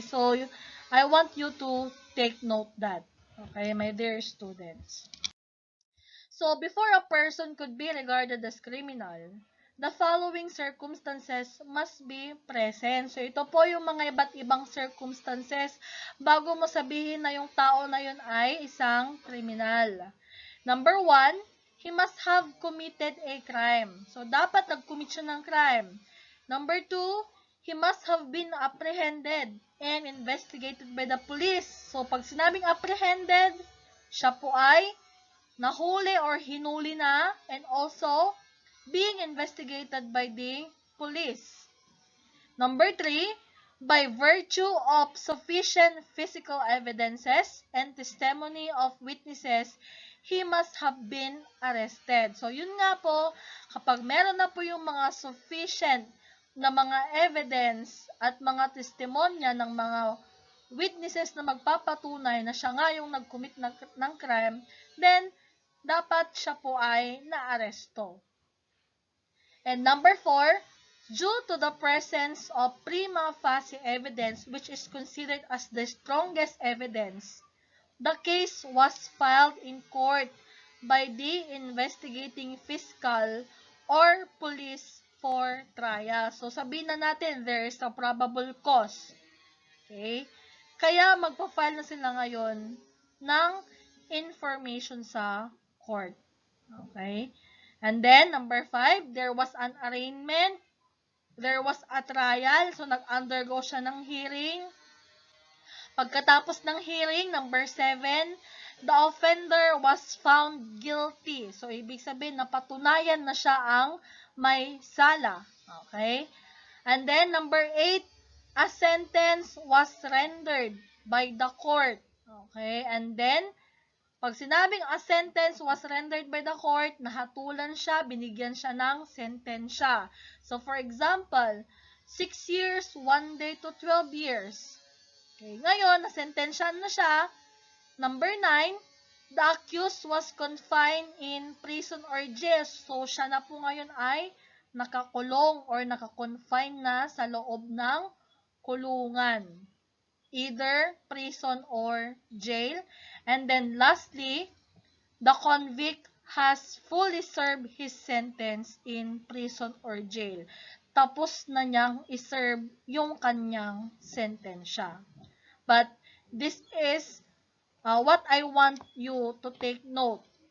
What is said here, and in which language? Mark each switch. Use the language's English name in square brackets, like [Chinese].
[English] So, I want you to take note that. Okay, my dear students. So, before a person could be regarded as criminal, the following circumstances must be present. [Filipino] So, ito po yung mga iba't ibang circumstances bago mo sabihin na yung tao na yun ay isang kriminal. [English] Number 1, he must have committed a crime. [Filipino] So, dapat nag-commit siya ng crime. [English] Number 2, he must have been apprehended and investigated by the police. [Filipino] So, pag sinabing apprehended, siya po ay nahuli or hinuli na [English] and also being investigated by the police. Number 3, by virtue of sufficient physical evidences and testimony of witnesses, he must have been arrested. [Filipino] So, yun nga po, kapag meron na po yung mga sufficient na mga evidence at mga testimonya ng mga witnesses na magpapatunay na siya nga yung nag-commit ng crime, then, dapat siya po ay naaresto. [English] And number 4, due to the presence of prima facie evidence which is considered as the strongest evidence, the case was filed in court by the investigating fiscal or police for trial. So, [Filipino] sabihin na natin, [English] there is a probable cause. Okay? [Filipino] Kaya, magpa-file na sila ngayon ng information sa court. [English] Okay? And then, number 5, there was an arraignment. There was a trial. [Filipino] So, nag-undergo siya ng hearing. Pagkatapos ng hearing, [English] number 7, the offender was found guilty. [Filipino] So, ibig sabihin, napatunayan na siya ang may sala. [English] Okay? And then, number 8, a sentence was rendered by the court. Okay? And then, [Filipino] pag sinabing [English] a sentence was rendered by the court, [Filipino] nahatulan siya, binigyan siya ng sentensya. [English] So, for example, 6 years, 1 day to 12 years. Okay, [Filipino] ngayon, nasentensyahan na siya. [English] Number 9, the accused was confined in prison or jail. [Filipino] So, siya na po ngayon ay nakakulong or nakakonfine na sa loob ng kulungan. [English] Either prison or jail. And then lastly, the convict has fully served his sentence in prison or jail. [Filipino] Tapos na niyang iserve yung kanyang sentensya. [English] But this is what I want you to take note.